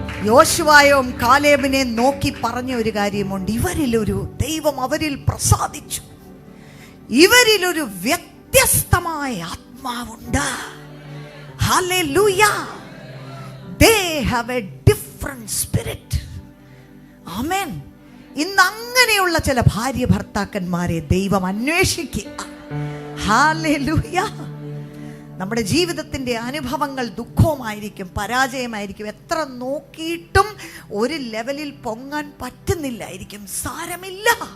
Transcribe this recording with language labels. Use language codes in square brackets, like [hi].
[ml] യോശുവയും കാലേബിനെ നോക്കി പറഞ്ഞ ഒരു കാര്യമുണ്ട്, ഇവരിലൊരു ദൈവം അവരിൽ പ്രസാദിച്ചു, ഇവരിലൊരു വ്യത്യസ്തമായ ആത്മാവുണ്ട്. Hallelujah. [en] They have a different spirit. [ml] ആമേൻ. ഇന്ന് അങ്ങനെയുള്ള ചില ഭാര്യ ഭർത്താക്കന്മാരെ ദൈവം അന്വേഷിക്കുക. ഹല്ലേലൂയ. നമ്മുടെ ജീവിതത്തിന്റെ അനുഭവങ്ങൾ ദുഃഖവുമായിരിക്കും, പരാജയമായിരിക്കും, എത്ര നോക്കിയിട്ടും ഒരു ലെവലിൽ പൊങ്ങാൻ പറ്റുന്നില്ലായിരിക്കും. സാരമില്ല.